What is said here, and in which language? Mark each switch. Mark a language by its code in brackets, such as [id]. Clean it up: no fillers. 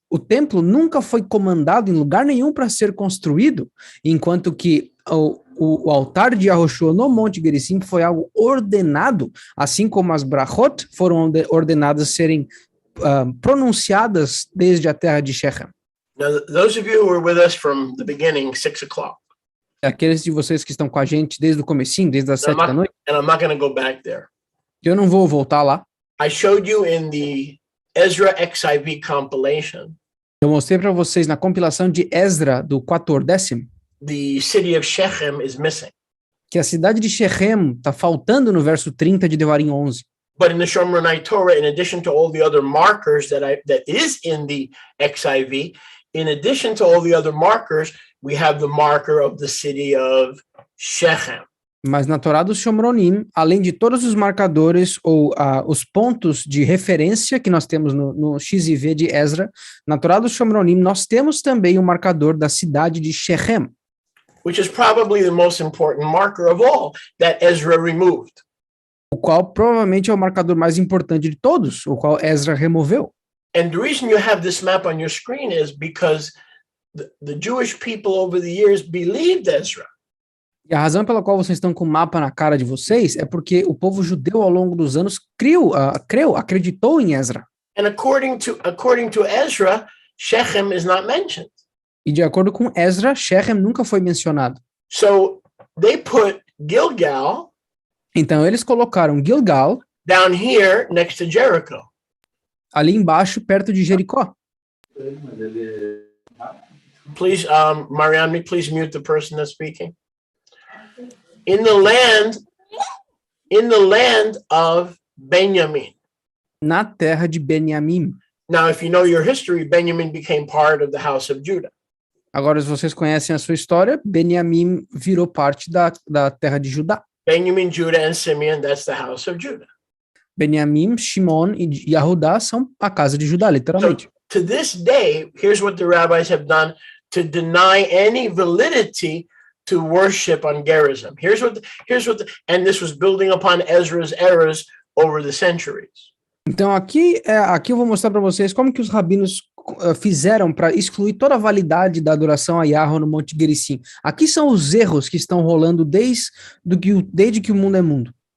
[pt] O templo nunca foi comandado em lugar nenhum para ser construído, enquanto que o altar de Yahushua no Monte Gerizim foi algo ordenado, assim como as brachot foram ordenadas serem pronunciadas desde a terra de Shechem. [en] Now, those of you who were with us from the beginning, 6 o'clock. [pt] Aqueles de vocês que estão com a gente desde o comecinho, desde as 7 da noite. [en] And I'm not going to go back there. [pt] Eu não vou voltar lá. [en] I showed you in the Ezra XIV compilation. [pt] Eu mostrei para vocês na compilação de Ezra do 14º. [en] The city of Shechem is missing. [pt] Que a cidade de Shechem está faltando no verso 30 de Devarim 11. [en] But in the Shomronite Torah, in addition to all the other markers that is in the XIV, in addition to all the other markers, we have the marker of the city of Shechem. [pt] Mas na Torá dos Shomronim, além de todos os marcadores ou os pontos de referência que nós temos no X e V de Ezra, na Torá dos Shomronim nós temos também o marcador da cidade de Shechem. [en] Which is probably the most important marker of all that Ezra removed. [pt] O qual provavelmente é o marcador mais importante de todos, o qual Ezra removeu. [en] And the reason you have this map on your screen is because the Jewish people over the years believed Ezra. [pt] E a razão pela qual vocês estão com o mapa na cara de vocês é porque o povo judeu ao longo dos anos acreditou em Ezra. [en] And according to Ezra, Shechem is not mentioned. [pt] E de acordo com Ezra, Shechem nunca foi mencionado. [en] So they put Gilgal. [pt] Então eles colocaram Gilgal [en] down here next to Jericho. [pt] Ali embaixo, perto de Jericó. [en] Please, Marianne, please mute the person that's speaking. In the land of Benjamin. [pt] Na terra de Benjamim. [en] Now, if you know your history, Benjamin became part of the house of Judah. [pt] Agora, se vocês conhecem a sua história, Benjamim virou parte da terra de Judá. [en] Benjamin, Judah, and Simeon, that's the house of Judah. [pt] Benjamim, Shimon e Yahudá são a casa de Judá, literalmente. [en] So, to this day, here's what the rabbis have done to deny any validity to worship on Gerizim. And this was building upon Ezra's errors over the centuries. [pt] Então aqui eu vou mostrar para vocês como que os rabinos fizeram para excluir toda a validade da adoração a Yahweh no Monte Gerizim. Aqui são os erros que estão rolando desde que o mundo é mundo.